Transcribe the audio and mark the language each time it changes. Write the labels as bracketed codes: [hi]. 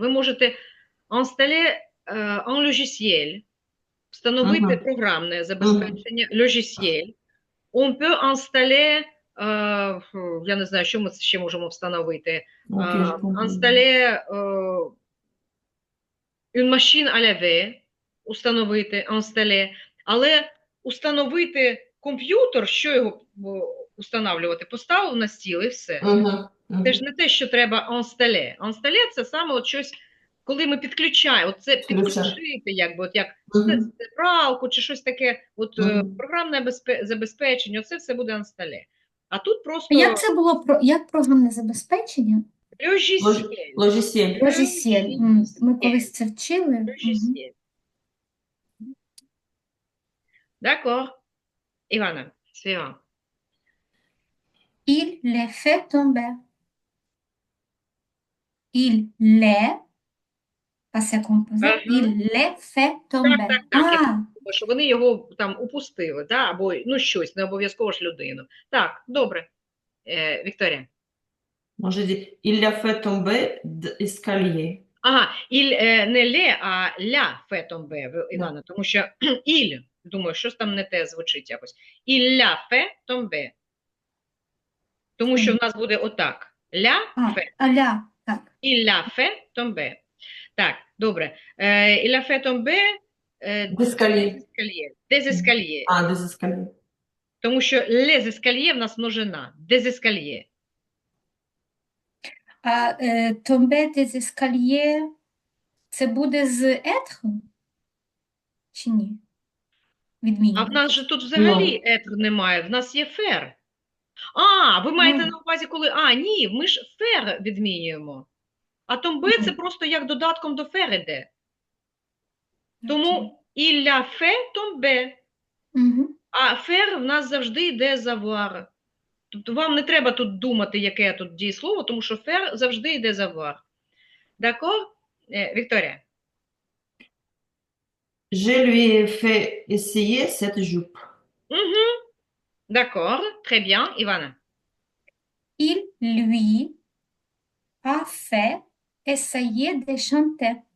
[uk] Ви можете [fr] installer un logiciel, [uk] встановити програмне забезпечення, logiciel. [fr] On peut installer, [uk] я не знаю, що ми ще можемо встановити. [fr] Installer une machine à laver, установити, installer. [uk] Але установити комп'ютер, що його установлювати? Поставив на стіл і все. Це ж не те, що треба installer. Installer – це саме от щось, коли ми підключаємо, от це підключити, якби, от як пралку чи щось таке, от програмне забезпечення, оце все буде installer. А тут просто… Як це було, як програмне забезпечення? [fr] Logiciel. [uk] Logiciel. Ми колись це вчили. [fr] Logiciel. D'accord. Ivana, suivant. Il les fait tomber. Il les, passé composé, il les fait tomber. [uk] Тому що вони його там упустили, да? Або ну щось, не обов'язково ж людину. Так, добре. Вікторія. [fr] Може, il a fait tomber d'escalier. [uk] Ага, il не ле, а ля [fr] fait tomber, [uk] Івана, тому що il, думаю, щось там не те звучить якось. [fr] Il l'a fait tomber. [uk] Тому що в нас буде отак. [fr] Ля fait. [uk] Ля, так. [fr] Il l'a fait tomber. Так, добре. Il a fait tomber D'escalier. Des escaliers. Des escaliers. [uk] Тому що les escaliers в нас множина. [fr] Des escaliers. [uk] А tomber des escaliers це буде з être? Чи ні? А в нас же тут взагалі être немає, в нас є faire. Ви маєте на увазі, коли… ні, ми ж faire відмінюємо. А tomber це просто як додатком до faire іде. [fr] Тому il a fait tomber. [uk] А faire в нас завжди йде avoir. Тобто вам не треба тут думати, яке тут дієслово, тому що faire завжди йде avoir. D'accord? [fr] Victoria. Je lui ai fait essayer cette jupe. Mhm. D'accord, très bien. Ivana. Il lui a fait essayer de chanter.